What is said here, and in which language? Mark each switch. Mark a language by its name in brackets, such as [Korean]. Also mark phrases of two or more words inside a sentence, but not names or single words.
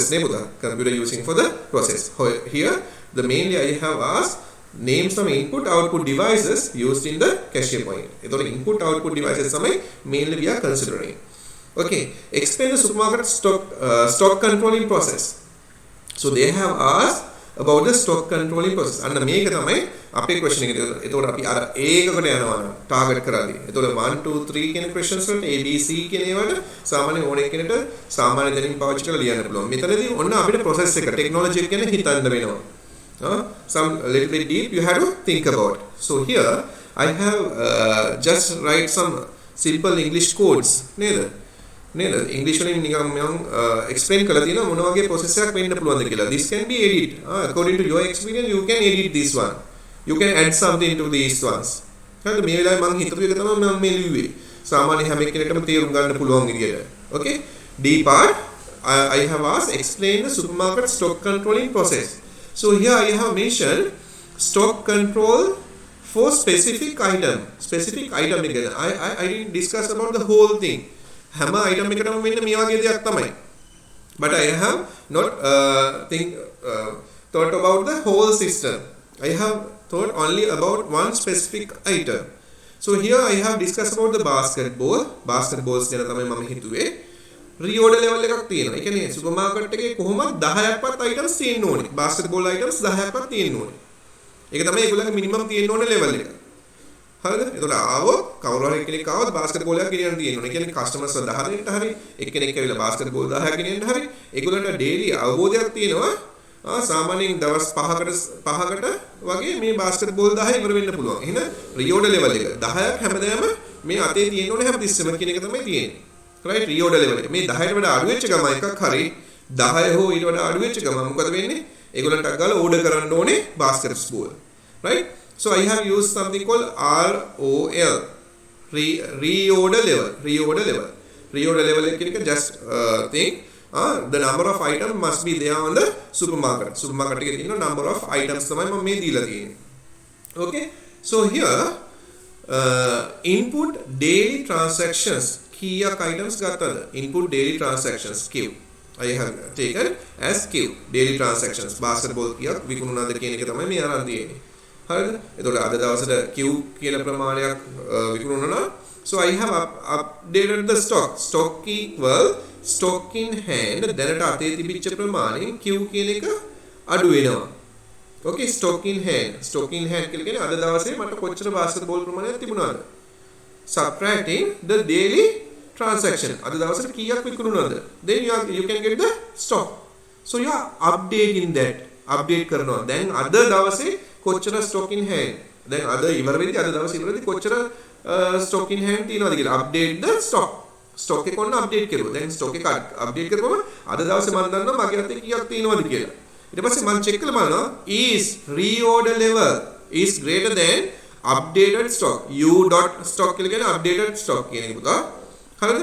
[English] Computer using for the process. Here the mainly I have asked name some input output devices used in the cashier point. So input output devices mainly we are considering. Okay, explain the supermarket stock controlling process. So they have asked about the stock controlling process. [Sinhala] And මේක තමයි අපේ question එක. එතකොට අපි අර ඒකකට යනවා ටාගට් කරාදී. එතකොට 1 2 3 කියන questions වලට A B C කියන ඒවාට සාමාන්‍ය ඕන එකකට සාමාන්‍ය දැනීම පාවිච්චි කරලා ලියන්න පුළුවන්. මෙතනදී ඔන්න අපිට process එක technology එක ගැන හිතන්න වෙනවා. [English] Some little bit deep you have to think about. So here I have just write some simple English codes. [Sinhala] නේද? English වලින් නිකන් මම explain කරලා තියෙනවා මොන වගේ process එකක් වෙන්න පුළුවන්ද කියලා. [English] This can be edit. According to your experience you can edit this one. You can add something to these ones. [Sinhala] හරිද? මේ වෙලාවේ මම හිතපු එක තමයි මම මේ ලිව්වේ. සාමාන්‍ය හැම කෙනෙක්ටම තේරුම් ගන්න පුළුවන් විදියට. [English] Okay? D part I have asked explain the supermarket stock controlling process. So here I have mentioned stock control for specific item. Specific item again. I didn't discuss about the whole thing. [Sinhala] හැම item එකටම වෙන්න මේ වගේ දෙයක් තමයි. [English] But I have not thought about the whole system. I have thought only about one specific item. So here I have discussed about the basketball. [Sinhala] Basketballs ගැන තමයි මම හිතුවේ. [English] Reorder level [Sinhala] එකක් තියෙනවා. ඒ කියන්නේ [English] super market [Sinhala] එකේ කොහොමද 10ක්වත් items තියෙන්න ඕනේ. basketball items 10ක්වත් තියෙන්න ඕනේ. ඒක තමයි ඒගොල්ලන්ගේ minimum තියෙන්න ඕනේ level එක. හරිද? එතකොට ආවොත් කවුරු හරි කෙනෙක් ආවොත් [English] basket ball [Sinhala] එකක් ගෙනියන්න තියෙනවා. ඒ කියන්නේ කස්ටමර්ස් 10 දෙනෙක්ට හරි එක්කෙනෙක් ඇවිල්ලා [English] basket ball [Sinhala] 10ක් ගෙනියන්න හරි ඒගොල්ලන්ට ඩේලි අවබෝධයක් තියෙනවා. සාමාන්‍යයෙන් දවස් 5කට වගේ මේ [English] basket ball [Sinhala] 10 ඉවර වෙන්න පුළුවන්. එහෙනම් [English] reorder level [Sinhala] එක 10ක් හැමදාම මේ අතේ තියෙන්න ඕනේ හැමතිස්සෙම කියන එක තමයි තියෙන්නේ. [English] right reorder level [Sinhala] එක. මේ 10ට වඩා අඩු වෙච්ච ගම එකක් හරි 10 හෝ ඊට වඩා අඩු වෙච්ච ගම මොකද වෙන්නේ? ඒගොල්ලන්ට අගාලා ඕඩර් කරන්න ඕනේ [English] basket ball. right so I have used something called ROL reorder level එක just think the number of items must be there on the supermarket [Sinhala] එකේ තියෙන [English] number of items [Sinhala] තමයි මම මේ දීලා තියෙන්නේ. [English] okay so here input daily transactions [Sinhala] කීයක් items ගත්තද? [English] input daily transactions Q I have taken as Q daily transactions basketball [Sinhala] කීයක් විකුණුණාද කියන එක තමයි මේ අරන් තියෙන්නේ. හරිද? එතකොට අද දවසට Q කියලා ප්‍රමාණයක් විකුණුණා. [English] so I have updated the stock equal stock in hand [Sinhala] දැනට අතේ තිබිච්ච ප්‍රමාණයෙන් Q කියන එක අඩු වෙනවා. [English] okay stock in hand [Sinhala] කියලා කියන්නේ අද දවසේ මට කොච්චර basketball ප්‍රමාණයක් තිබුණාද? [English] subtracting the daily transaction [Sinhala] අද දවසට කීයක් විකුණුණාද? [English] then you can get the stock. so you are updating that update කරනවා. [Sinhala] දැන් අද දවසේ කොච්චර [English] stock in hand [Sinhala] දැන් අද ඉවර වෙද්දී අද දවසේ ඉවර වෙද්දී කොච්චර [English] stock in hand [Sinhala] තියෙනවද කියලා [English] update the stock [Sinhala] එක ඔන්න update කරුවා. දැන් stock එක update කරපුවම අද දවසේ මම දන්නවා මගේ අතේ කීයක් තියෙනවද කියලා. ඊට පස්සේ මම check කරලා බලනවා [English] is reorder level is greater than updated stock u.stock [Sinhala] කියලා කියන්නේ [English] updated stock [Sinhala] කියන එක පුතා. හරිද?